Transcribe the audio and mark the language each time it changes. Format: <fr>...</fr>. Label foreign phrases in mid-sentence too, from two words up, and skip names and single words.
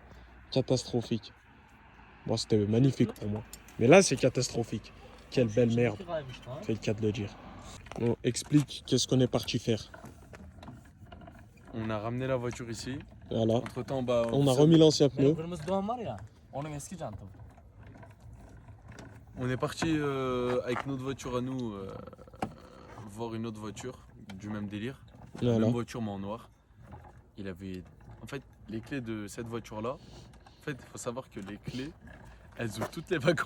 <fr>Catastrophique. Bon, c'était magnifique pour moi. Mais là, c'est catastrophique. Quelle belle merde. C'est le cas de le dire. Bon, explique qu'est-ce qu'on est parti faire. On a ramené la voiture ici. Voilà. Entre temps, bah, On a remis l'ancien pneu.</fr> <tr>Kırmızı doğan var ya. Onun eski jantı.</tr> <fr>On est parti avec notre voiture à nous voir une autre voiture du même délire. La Voilà. même voiture mais en noir. Il avait. En fait, les clés de cette voiture-là. En fait, il faut savoir que les clés, elles ouvrent toutes les wagons.</fr>